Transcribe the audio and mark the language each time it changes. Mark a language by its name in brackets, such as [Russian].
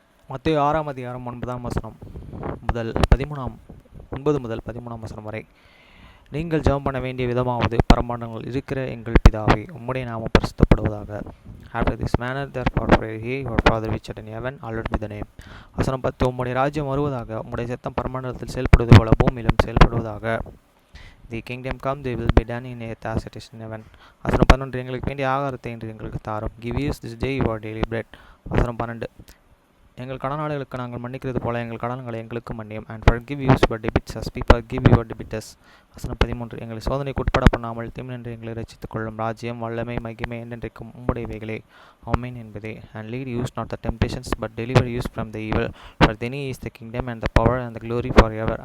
[Tamil] மத்தேயு 6 அதிகாரம் 9 வசனம் முதல் 13 வசனம் வரை. நீங்கள் ஜெபம் பண்ண வேண்டிய விதமாவது, பரமண்டலங்களில் இருக்கிற எங்கள் பிதாவே, உம்முடைய நாமம் பரிசுத்தப்படுவதாக. [English] After this manner therefore pray ye, your Father which art in heaven, hallowed be thy name. [Tamil] வசனம் 10. உம்முடைய ராஜ்யம் வருவதாக, உம்முடைய சித்தம் பரமண்டலத்தில் செயல்படுவது போல பூமியிலும் செயல்படுவதாக. [English] The kingdom come, they will be done in earth as it is in heaven. [Tamil] வசனம் 11. எங்களுக்கு வேண்டிய ஆகாரத்தை இன்று எங்களுக்கு தாரும். [English] Give us this day your daily bread. [Tamil] வசனம் 12. எங்கள் கடனாளிகளுக்கு நாங்கள் மன்னிக்கிறது போல எங்கள் கடன்களை எங்களுக்கு மன்னியும். [English] And forgive us our debts as we forgive our debtors. [Tamil] வசனம் 13. எங்களை சோதனைக்கு உட்பட பண்ணாமல் தீமையின்றி எங்களை ரட்சித்துக் கொள்ளும். ராஜ்யம், வல்லமை, மகிமை என்றென்றைக்கும் உம்முடையவைகளே. ஆமென் என்பதே. [English] And lead us not the temptations, but deliver us from the evil. For thine is the kingdom and the power and the glory forever.